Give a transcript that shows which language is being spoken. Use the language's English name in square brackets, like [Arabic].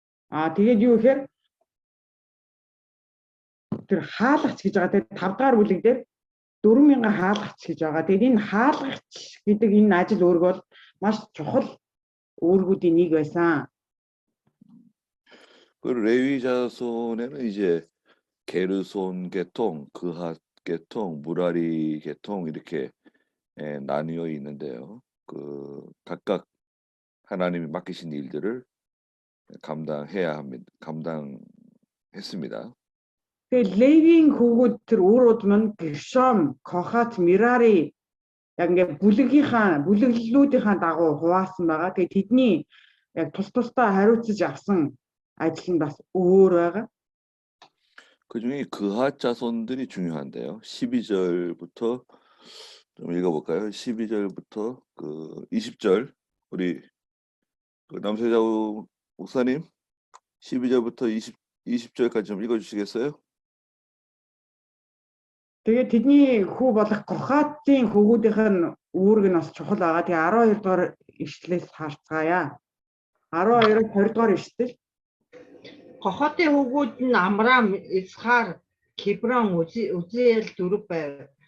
[Mongolian] Тэгээд юу гэхээр тэр хаалгач гэж байгаа. Тэгээд 5 дахь бүлэг дээр 4,000 хаалгач гэж байгаа. Тэгээд энэ хаалгач гэдэг энэ ажил үүрэг бол маш чухал үүргүүдийн нэг байсан. [Korean] 그 레위 자손에는 이제 게르손 계통, 그핫 계통, 무라리 계통 이렇게 나뉘어 있는데요. 그 각각 하나님이 맡기신 일들을 감당했습니다. [Mongolian] Тэгээд Левийн хүүгүүд тэр өөрөд мань Гершом, Кохат, Мерари яг ингээд бүлэглэлүүдийнхаа дагуу хуваасан байгаа. Тэгээд тэдний яг тусдаа хариуцж авсан ажил нь бас өөр байгаа. [Korean] 그중에 그핫 자손들이 중요한데요. 12절부터 좀 읽어볼까요? 12절부터 그 20절 우리 그 남세자 목사님 12절부터 20절까지 좀 읽어주시겠어요? [Mongolian] Тэгээд тэдний хүү болох Кохатын хүүгүүдийнх нь үүрэг нь бас чухал байгаа. Тэгээд 12 дугаар ишлэлээс харцгаая. 12-аас 20 дугаар ишлэл. Кохотын хүүгүүд нь Амрам, Исхар, Кеброн, Үзиэл 4 байв.